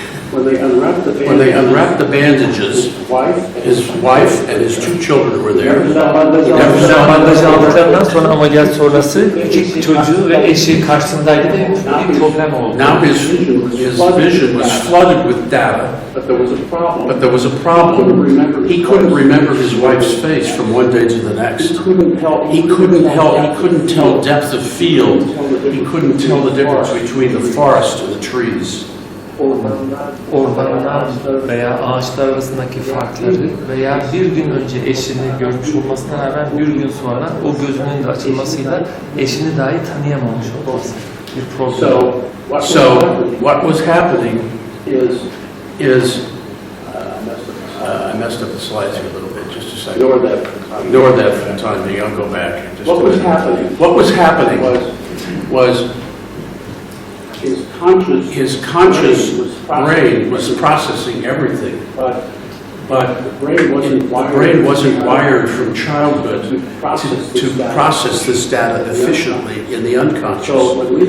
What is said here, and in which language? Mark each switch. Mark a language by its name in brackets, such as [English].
[English] When they unwrapped the bandages, his wife and his 2 children were there. [Turkish] Bandajı aldıklarından sonra ameliyat sonrası küçük çocuğu ve eşi karşısındaydı ve bir problem oldu. [English] Now his vision was flooded with data, but there was a problem. He couldn't remember his wife's face from one day to the next. He couldn't tell depth of field. He couldn't tell the difference between the forest and the trees. [Turkish] Ormanlar veya ağaçlar arasındaki farkları veya bir gün önce eşini görmüş olmasına rağmen bir gün sonra o gözünün de açılmasıyla eşini dahi tanıyamamış olması bir problem. [English] So what was happening is I messed up the slides here a little bit. Just a second. Ignore that for the time being. I'll go back. What was happening was his conscious brain was processing everything, but the brain wasn't wired from childhood to process this data efficiently in the unconscious.